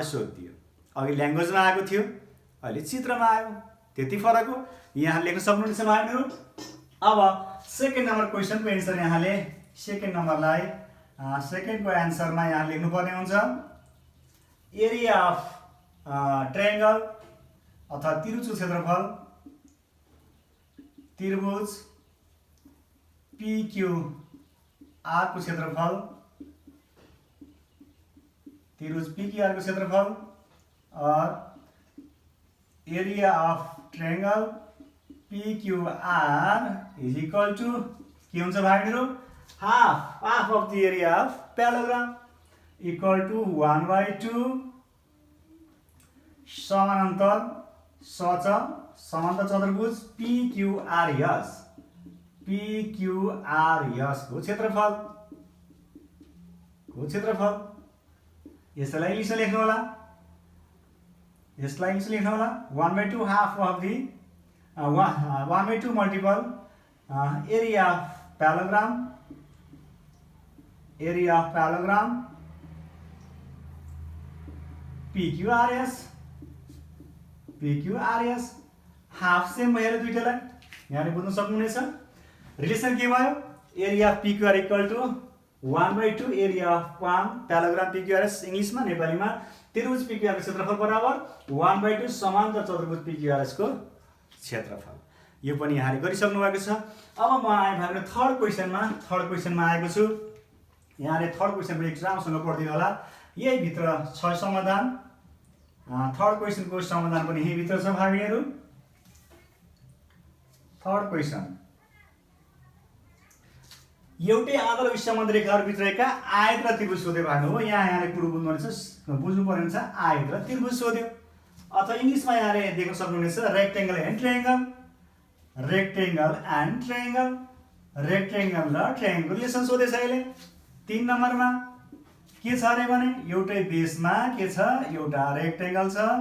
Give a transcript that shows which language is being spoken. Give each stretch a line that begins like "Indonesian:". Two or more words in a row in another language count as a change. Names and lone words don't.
Nepali: सोधिदियो अघि ल्याङ्ग्वेजमा आएको थियो अहिले चित्रमा आयो त्यति फरक हो यहाँ लेख्न सक्नुहुन्छ भाइबहिनीहरू अब सेकेन्ड नम्बर क्वेसनको एन्सर यहाँले सेकेन्ड नम्बरलाई सेकेन्डको एन्सरमा यहाँ लेख्नुपर्ने हुन्छ
English: area of triangle
Nepali: अथवा त्रिभुजको क्षेत्रफल त्रिभुज PQR को क्षेत्रफल त्रिभुज PQR को क्षेत्रफल और
English: area of triangle PQR is equal to
Nepali: के हुन्छ भाइबहिनीहरू
English: half of the area of parallelogram equal to
Nepali: 1/2 समानान्तर समान्तर चतुर्भुज PQRS को क्षेत्रफल यसलाई इङ्ग्लिसमा लेख्नु होला 1/2
English: half of the 1/2 multiple area of parallelogram PQRS half same
Nepali: भएर दुईटालाई यहाँले बुझ्न सक्नुहुनेछ रिलेसन के भयो
English: area of PQR equal to 1/2 area of parallelogram PQRS
Nepali: इङ्ग्लिसमा नेपालीमा त्रिभुज PQR को क्षेत्रफल बराबर 1/2 समान्तर चतुर्भुज PQRS को क्षेत्रफल यो पनि यहाँले गरिसक्नु भएको छ अब म आए भाइले थर्ड क्वेशनमा आएको छु यहाँले
English: third question
Nepali: पनि राम्रोसँग पढ्दिनु होला यही भित्र छ समाधान थर्ड क्वेशनको समाधान पनि यही भित्र छ भाइहरु
English: third question
Nepali: एउटै आधार विषमन्द रेखाहरु भित्रका आयत र त्रिभुज सोध्यो भन्नु हो यहाँले कुरो बुझ्नु पर्ने छ आयत र त्रिभुज सोध्यो अथवा इङ्ग्लिसमा यहाँले देख्न सक्नुहुनेछ
English: rectangle and triangle
Nepali: र ट्रायंगल रिलेसन सोधेछ अहिले 3 नम्बरमा के छ रे भने एउटै बेसमा के छ एउटा रेक्टेंगल छ